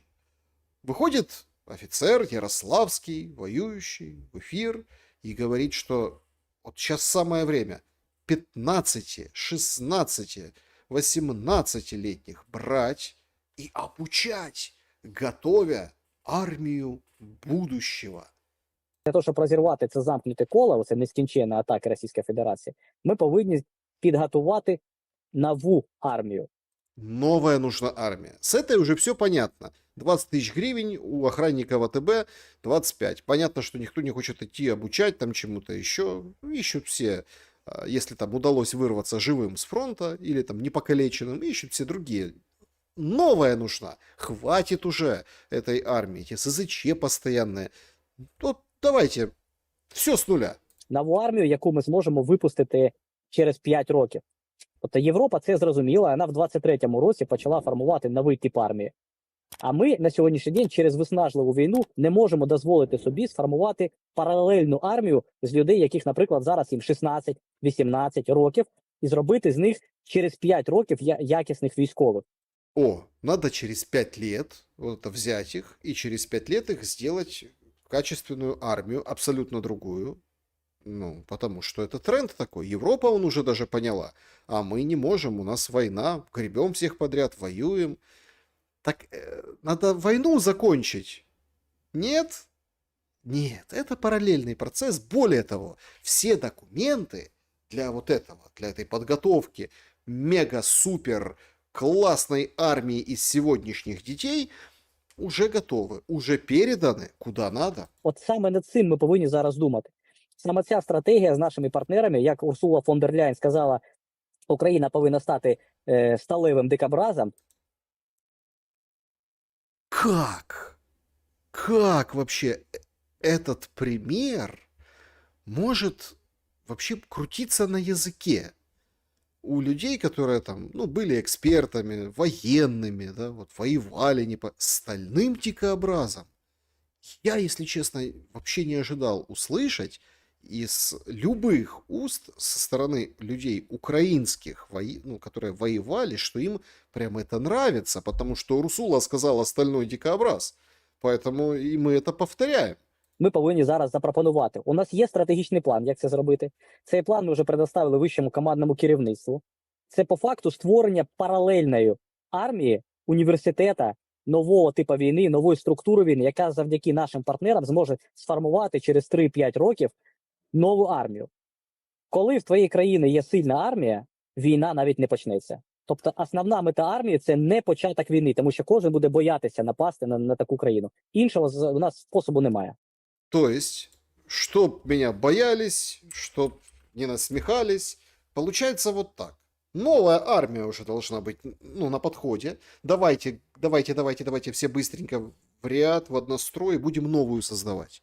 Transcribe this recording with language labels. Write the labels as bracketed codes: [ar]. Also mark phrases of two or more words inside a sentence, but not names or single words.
[ru] Выходит офицер Ярославский, воюющий, в эфир и говорит, что вот сейчас самое время 15, 16, 18-летних брать и обучать, готовя армію будущего. [uk] Для того, щоб розірвати це замкнуте коло, оце нескінченна атаки Російської Федерації, ми повинні підготувати нову армію. [ru] Новая нужна армия. С этой уже все понятно. 20 тысяч гривен, у охранника ВТБ 25. Понятно, что никто не хочет идти обучать там чему-то еще. Ищут все, если там удалось вырваться живым с фронта или там непокалеченным, ищут все другие. Новая нужна. Хватит уже этой армии, эти СЗЧ постоянные. Вот давайте все с нуля. [uk] Нову армію, яку ми зможемо випустити через 5 років. Тобто Європа це зрозуміла, вона в 23-му році почала формувати новий тип армії. А ми на сьогоднішній день через виснажливу війну не можемо дозволити собі сформувати паралельну армію з людей, яких, наприклад, зараз їм 16-18 років, і зробити з них через 5 років якісних військових. [ru] О, надо через 5 лет вот это взять их и через 5 лет их сделать качественную армию, абсолютно другую. Ну, потому что это тренд такой. Европа, он уже даже поняла. А мы не можем, у нас война, гребем всех подряд, воюем. Так надо войну закончить. Нет? Нет, это параллельный процесс. Более того, все документы для вот этого, для этой подготовки мега-супер классной армии из сегодняшних детей уже готовы, уже переданы куда надо. [uk] От саме над цим ми повинні зараз думати. Саме ця стратегія з нашими партнерами, як Урсула фон дер Ляйн сказала, Україна повинна стати сталевим дикобразом. [ru] Как вообще этот пример может вообще крутиться на языке у людей, которые там, ну, были экспертами, военными, да, вот воевали не по стальным дикообразом? Я, если честно, вообще не ожидал услышать из любых уст со стороны людей украинских, ну, которые воевали, что им прям это нравится, потому что Урсула сказала стальной дикообраз. Поэтому и мы это повторяем. [uk] Ми повинні зараз запропонувати. У нас є стратегічний план, як це зробити. Цей план ми вже предоставили вищому командному керівництву. Це по факту створення паралельної армії, університета, нового типу війни, нової структури війни, яка завдяки нашим партнерам зможе сформувати через 3-5 років нову армію. Коли в твоїй країні є сильна армія, війна навіть не почнеться. Тобто основна мета армії – це не початок війни, тому що кожен буде боятися напасти на таку країну. Іншого у нас способу немає. [ru] То есть, чтоб меня боялись, чтоб не насмехались, получается вот так. Новая армия уже должна быть, ну, на подходе. Давайте все быстренько в ряд, в однострой, будем новую создавать.